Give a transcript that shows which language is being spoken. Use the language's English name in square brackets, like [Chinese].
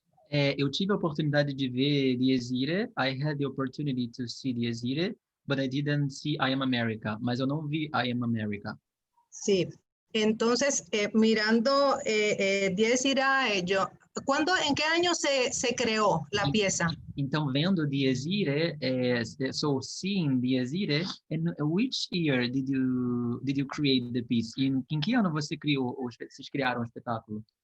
[Portuguese] Eu tive a oportunidade de ver Dies Irae. [English] I had the opportunity to see Dies Irae, but I didn't see I Am America. [Portuguese] Mas eu não vi I Am America. [Spanish] Sí, entonces mirando Dies Irae, ¿en qué año se creó la pieza? [Portuguese] Então, vendo Dies Irae, [English] so seeing Dies Irae, in which year did you create the piece? [Portuguese] Em que ano vocês criaram o espetáculo?